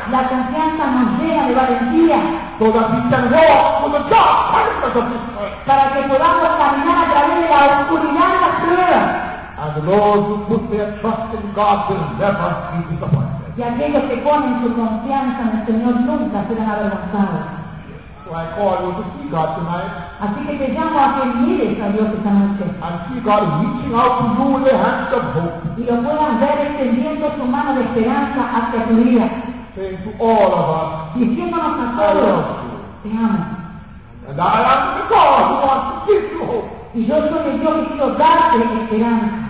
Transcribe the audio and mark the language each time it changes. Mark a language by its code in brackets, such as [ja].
[es] La confianza nos llena de valentía. [en] So that we can walk through the dark places of this earth. [es] Para que podamos caminar a través de la oscuridad de las pruebas. [en] And those who put their trust in God will never be disappointed. [es] Y aquellos que ponen su confianza en el Señor nunca serán avergonzados. [en] So I call you to see God tonight. [es] Así que te llamo a que mires a Dios esta noche. [en] And see God reaching out to you with the hands of hope. [es] Y lo puedas ver extendiendo su mano de esperanza hacia tu vida. [en] Saying to all of us, [es] diciéndonos a todos, te amo. [en] And I am the God who wants to give you hope. [es] Y yo soy el Dios que quiero darte esperanza.